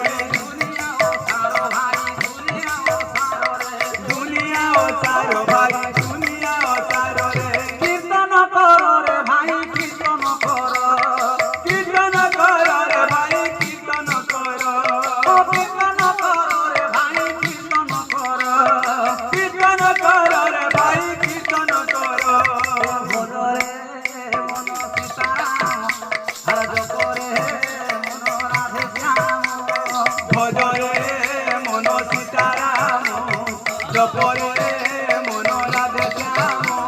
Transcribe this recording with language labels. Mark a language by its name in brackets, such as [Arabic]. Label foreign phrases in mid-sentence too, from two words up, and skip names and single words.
[Odia] ଦୁନିଆ ଓ ସାର ଭାଇ ଦୁନିଆ ଓ ସାରରେ, ଦୁନିଆ ଓ ସାର ଭାଇ ଦୁନିଆ ଓ ସାରରେ, କୀର୍ତ୍ତନ କର ରେ ଭାଇ କୀର୍ତ୍ତନ କର, କୀର୍ତ୍ତନ କର ରେ ଭାଇ କୀର୍ତ୍ତନ କର, କୀର୍ତ୍ତନ କର ରେ ଭାଇ କୀର୍ତ୍ତନ କର, [Bangla] কীর্তন কর রে ভাই কীর্তন কর, ভজরে মন সীতারাম আর জপরে মন রাধে শ্যাম, ভজরে মন সীতারাম জপরে মন রাধে শ্যাম,